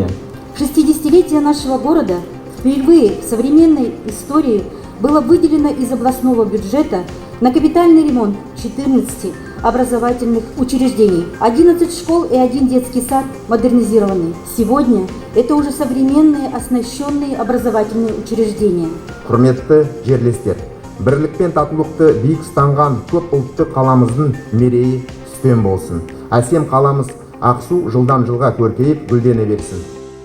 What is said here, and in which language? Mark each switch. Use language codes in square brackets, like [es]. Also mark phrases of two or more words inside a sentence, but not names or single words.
[ru] 60-летие нашего города впервые в современной истории было выделено из областного бюджета на капитальный ремонт 14 образовательных учреждений. 11 школ и 1 детский сад модернизированы. Сегодня это уже современные оснащенные образовательные учреждения. [kk] Құрметті жерлестер, бірлік пен татулықты биік ұстанған көп ұлтты қаламыздың мерейі үстем болсын. Әсем қаламыз Ақсу жылдан жылға көркейіп гүлдене берсін.